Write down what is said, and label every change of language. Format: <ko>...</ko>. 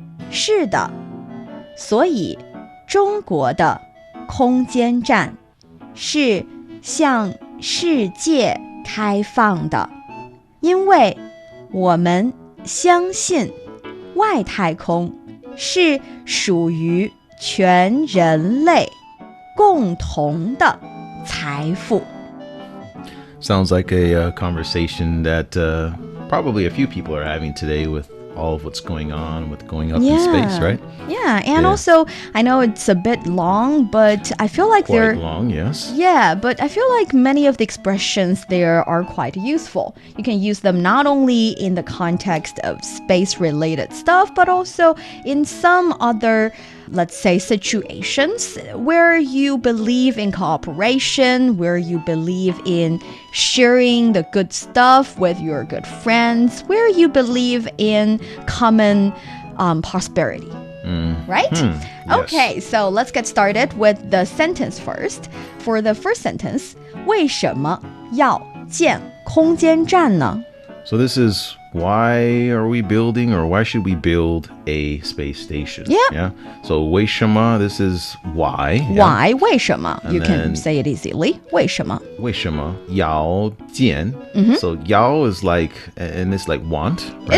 <zh>是的，所以中国的空间站是向世界开放的，因为我们相信外太空是属于全人类共同的财富。</zh> <en>Sounds like a conversation that probably a few people are having today with all of what's going on with going up in space, right? Yeah, and also, I know it's a bit long, but I feel like Quite long, yes. Yeah, but I feel like many of the expressions there are quite useful. You can use them not only in the context of space-related stuff, but also in some other let's say, situations where you believe in cooperation, where you believe in sharing the good stuff with your good friends, where you believe in common prosperity. Right? Yes. Okay, so let's get started with the sentence first. For the first sentence,</en> <zh>为什么要建空间站呢?</zh> <en>So this is why are we building, or why should we build a space station? Yeah. So 为什么, this is why. Why? 为什么? And You can then- say it easily. 为什么?</en> <zh>为什么要建?</zh> <en>So 要 is like, and it's like want, right?</en>